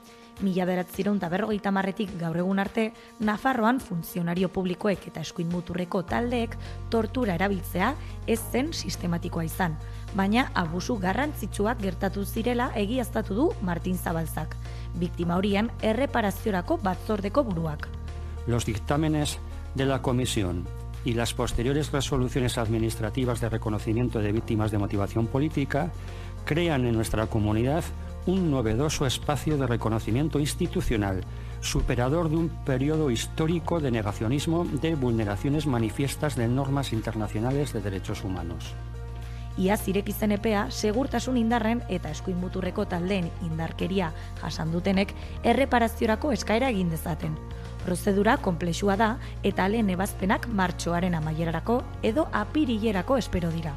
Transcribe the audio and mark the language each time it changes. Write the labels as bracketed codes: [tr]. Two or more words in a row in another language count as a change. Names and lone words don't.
[eu] 1950etik gaur egun arte, Nafarroan funtzionario publikoek eta eskuin muturreko taldeek tortura erabiltzea ez zen sistematikoa izan, baina abusu garrantzitsuak gertatu zirela egiaztatu du Martin Zabalzak, biktima horien erreparaziorako batzordeko buruak. [es] Los dictámenes de la Comisión y las posteriores resoluciones administrativas de reconocimiento de víctimas de motivación política crean en nuestra comunidad un novedoso espacio de reconocimiento institucional, superador de un periodo histórico de negacionismo de vulneraciones manifiestas de normas internacionales de derechos humanos. [eu] Iaz ireki zen epea, segurtasun indarren eta eskuin muturreko taldeen indarkeria jasan dutenek erreparaziorako eskaera egin dezaten. Prozedura konplexua da eta lehen ebazpenak martxoaren amaierarako edo apirilerako espero dira.